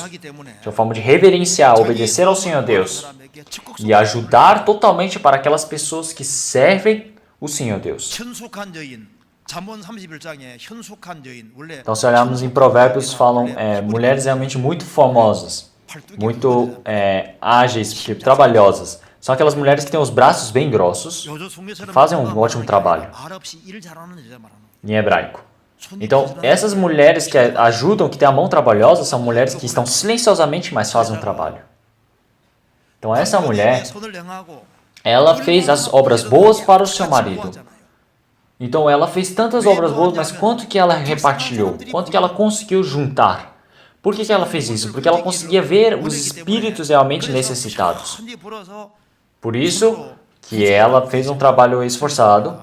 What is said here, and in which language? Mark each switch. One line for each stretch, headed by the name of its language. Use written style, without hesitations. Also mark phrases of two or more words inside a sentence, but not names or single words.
Portuguese: Tinha uma forma de reverenciar, obedecer ao Senhor Deus e ajudar totalmente para aquelas pessoas que servem o Senhor Deus. Então, se olharmos em Provérbios, falam mulheres realmente muito formosas, muito ágeis, trabalhosas. são aquelas mulheres que têm os braços bem grossos,
Korean: 요조 숙녀처럼
Portuguese: fazem um ótimo trabalho
Korean: 말 없이 일 잘하는 여자 말하는
Portuguese: em hebraico. Então, essas mulheres que ajudam, que têm a mão trabalhosa, são mulheres que estão silenciosamente, mas fazem um trabalho. Então, essa mulher,
Korean: 손을 행하고
Portuguese: ela fez as obras boas para o seu marido. Então, ela fez tantas obras boas, mas quanto que ela repartilhou? Quanto que ela conseguiu juntar? Por que ela fez isso? Porque ela conseguia ver os espíritos realmente necessitados. Por isso que ela fez um trabalho esforçado.